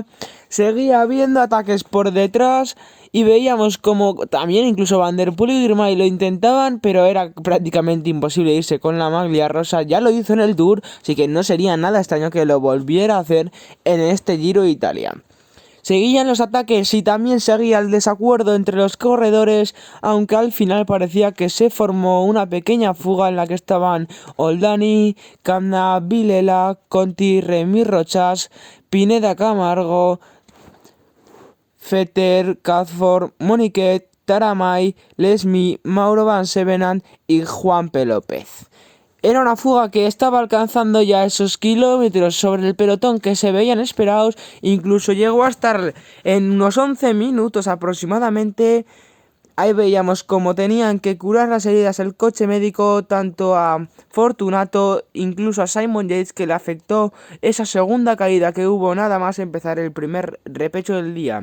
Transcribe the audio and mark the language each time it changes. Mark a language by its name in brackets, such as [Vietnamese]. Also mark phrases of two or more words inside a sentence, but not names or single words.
[Spanish] Seguía habiendo ataques por detrás y veíamos como también incluso Van der Poel y Girmay lo intentaban, pero era prácticamente imposible irse con la maglia rosa. Ya lo hizo en el Tour, así que no sería nada extraño que lo volviera a hacer en este Giro de Italia. Seguían los ataques y también seguía el desacuerdo entre los corredores, aunque al final parecía que se formó una pequeña fuga en la que estaban Oldani, Camna, Vilela, Conti, Remy Rochas, Pineda Camargo, Fetter, Cadford, Moniquet, Taramay, Lesmi, Mauro Van Sevenant y Juan P. López. Era una fuga que estaba alcanzando ya esos kilómetros sobre el pelotón que se veían esperados. Incluso llegó a estar en unos 11 minutos aproximadamente. Ahí veíamos cómo tenían que curar las heridas el coche médico, tanto a Fortunato, incluso a Simon Yates, que le afectó esa segunda caída que hubo nada más empezar el primer repecho del día.